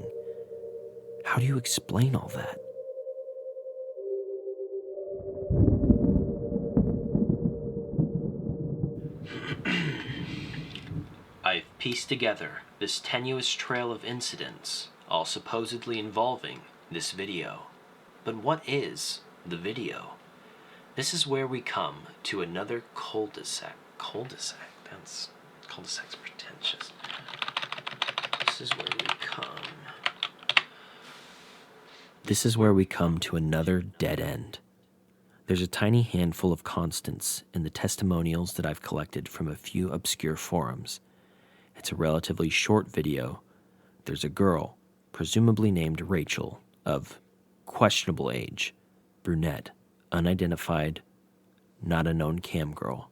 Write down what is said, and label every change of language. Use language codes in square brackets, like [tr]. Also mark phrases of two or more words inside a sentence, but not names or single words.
[en] How do you explain all that? I've pieced together this tenuous trail of incidents, all supposedly involving this video. But what is the video? This is where we come to another cul-de-sac. Cul-de-sac? Cul-de-sac's pretentious. This is where we come to another dead end. There's a tiny handful of constants in the testimonials that I've collected from a few obscure forums. It's a relatively short video. There's a girl, presumably named Rachel, of questionable age, brunette, unidentified, not a known cam girl.